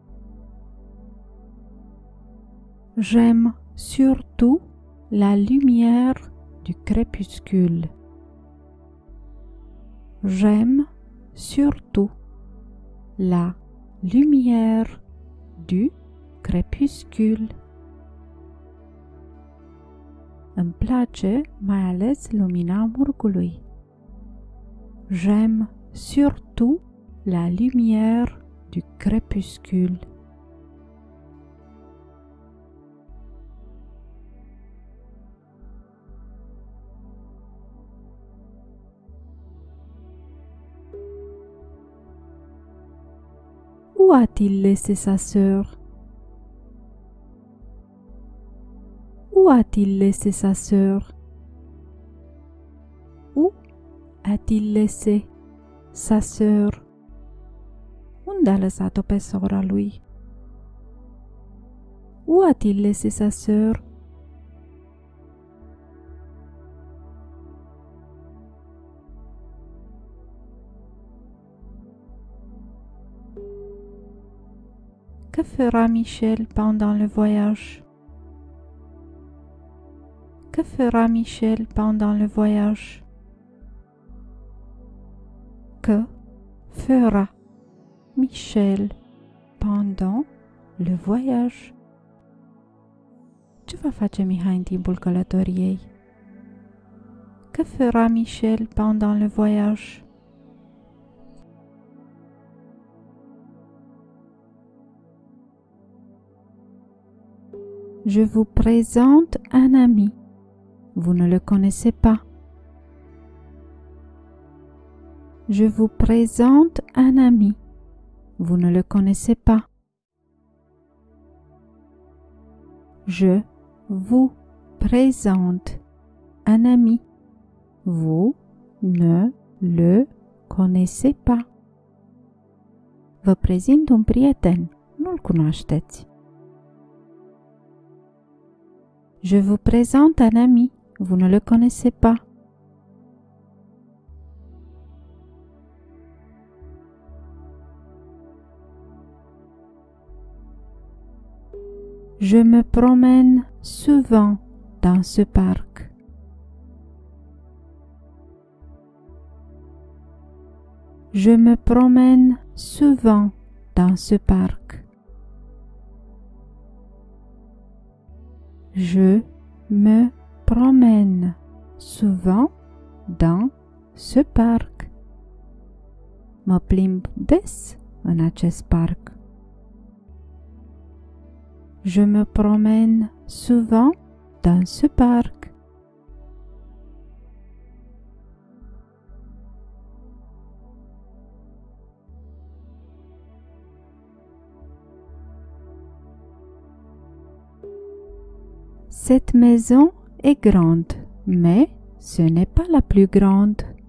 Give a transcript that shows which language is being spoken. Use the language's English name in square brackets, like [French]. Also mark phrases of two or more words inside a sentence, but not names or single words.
[French] J'aime surtout la lumière du crépuscule. J'aime surtout la lumière du crépuscule. [Romanian] Îmi place mai ales lumina murgului. [French] J'aime surtout la lumière du crépuscule. Où a-t-il laissé sa sœur? Où a-t-il laissé sa sœur? Où a-t-il laissé sa sœur? [Romanian] Unde a lăsat-o pe sora lui? [French] Où a-t-il laissé sa sœur? Que fera Michel pendant le voyage? Que fera Michel pendant le voyage? Que fera Michel pendant le voyage? [Romanian] Ce va face Mihai în timpul călătoriei? [French] Que fera Michel pendant le voyage? Je vous présente un ami. Vous ne le connaissez pas. Je vous présente un ami. Vous ne le connaissez pas. Je vous présente un ami. Vous ne le connaissez pas. [Romanian] Vă prezint un prieten. Nu-l cunoașteți. [French] Je vous présente un ami. Vous ne le connaissez pas. Je me promène souvent dans ce parc. Je me promène souvent dans ce parc. Je me promène souvent dans ce parc. [Romanian] Mă plimb des în acest parc. [French] Je me promène souvent dans ce parc. Cette maison est grande, mais ce n'est pas la plus grande.